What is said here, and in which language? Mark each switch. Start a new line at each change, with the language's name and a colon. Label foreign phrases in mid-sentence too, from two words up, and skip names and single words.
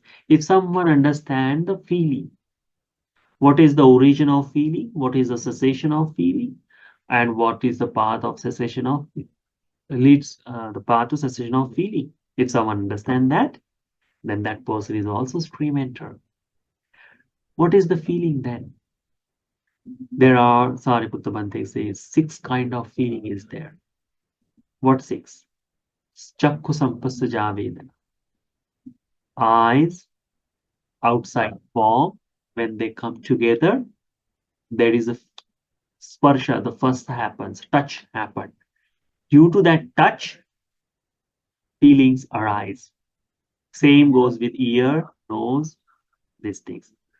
English: If someone understand the feeling, what is the origin of feeling, what is the cessation of feeling, and what is the path of cessation of leads the path to cessation of feeling. If someone understand that, then that person is also stream enter. What is the feeling then? There are, Sariputta Bhante says, six kind of feeling is there. What six?
Pali: Chakku sampasya vedana.
English: Eyes, outside form, when they come together, there is a sparsha, the first happens, touch happened. Due to that touch, feelings arise. Same goes with ear, nose, these things.